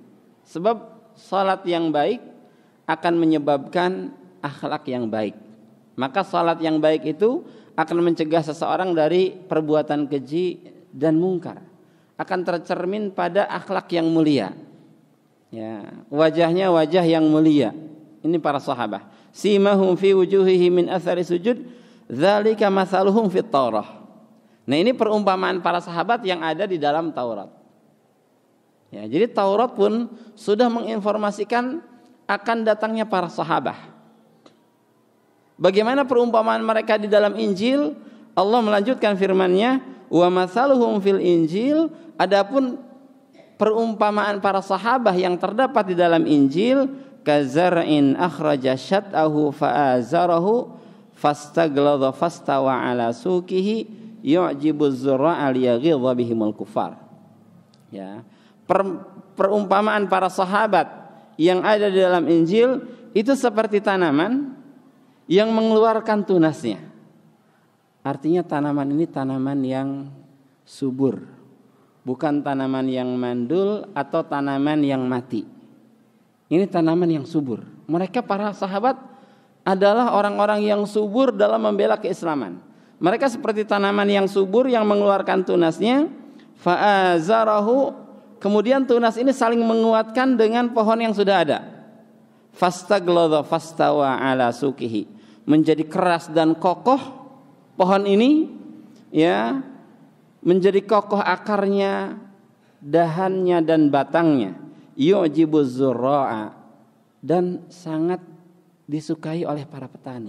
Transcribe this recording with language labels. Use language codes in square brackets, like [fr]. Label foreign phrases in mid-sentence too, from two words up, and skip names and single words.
[id] Sebab salat yang baik akan menyebabkan akhlak yang baik. Maka salat yang baik itu akan mencegah seseorang dari perbuatan keji dan mungkar. Akan tercermin pada akhlak yang mulia. Ya, wajahnya wajah yang mulia. Ini para sahabat. [ar] سيماهم في وجوههم من أثر السجود ذلك مثلهم في التوراة. [id] Nah, ini perumpamaan para sahabat yang ada di dalam Taurat. Ya, jadi Taurat pun sudah menginformasikan akan datangnya para sahabat. Bagaimana perumpamaan mereka di dalam Injil? Allah melanjutkan firman-Nya, [ar] "ومثلهم في الإنجيل." [id] Adapun perumpamaan para sahabat yang terdapat di dalam Injil, [ar] كزرع أخرج شطأه فآزره فاستغلظ فاستوى على سوقه يعجب الزراع ليغيظ بهم الكفار. [id] Ya. Perumpamaan para sahabat yang ada di dalam Injil itu seperti tanaman yang mengeluarkan tunasnya. Artinya tanaman ini tanaman yang subur, bukan tanaman yang mandul atau tanaman yang mati. Ini tanaman yang subur. Mereka para sahabat adalah orang-orang yang subur dalam membela keislaman. Mereka seperti tanaman yang subur yang mengeluarkan tunasnya. Fa'azarahu, kemudian tunas ini saling menguatkan dengan pohon yang sudah ada. [ar] فاستغلظ فاستوى على سوقه, [id] menjadi keras dan kokoh pohon ini, ya, menjadi kokoh akarnya, dahannya dan batangnya. [ar] يعجب الزراع, [id] dan sangat disukai oleh para petani.